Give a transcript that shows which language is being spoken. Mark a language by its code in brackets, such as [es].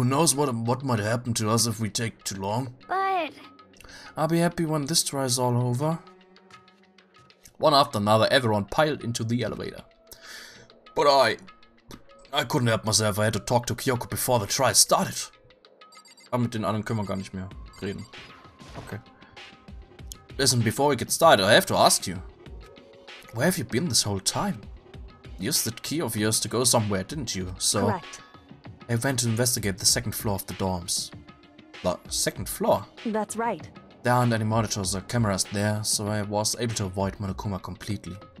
[en] Who knows what might happen to us if we take too long. But I'll be happy when this trial is all over. One after another, everyone piled into the elevator. But I couldn't help myself. I had to talk to Kyoko before the trial started. [de] Aber mit den anderen können wir gar nicht mehr reden. [en] Okay. Listen, before we get started, I have to ask you. Where have you been this whole time? You used that key of yours to go somewhere, didn't you? So Correct. I went to investigate the second floor of the dorms. The second floor? That's right. There aren't any monitors or cameras there, so I was able to avoid Monokuma completely.